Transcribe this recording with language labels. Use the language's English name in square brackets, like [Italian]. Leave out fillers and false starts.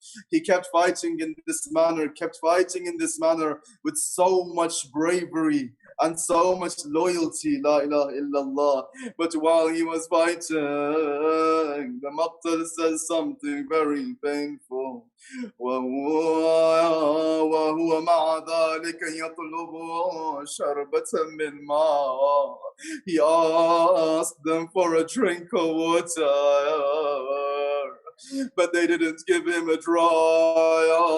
[English] He kept fighting in this manner, with so much bravery and so much loyalty, la ilaha illallah. But while he was fighting, the Maqtal says something very painful. [Arabic] وهو مع ذلك يطلب شربة من ماء. [English] He asked them for a drink of water, but they didn't give him a dry.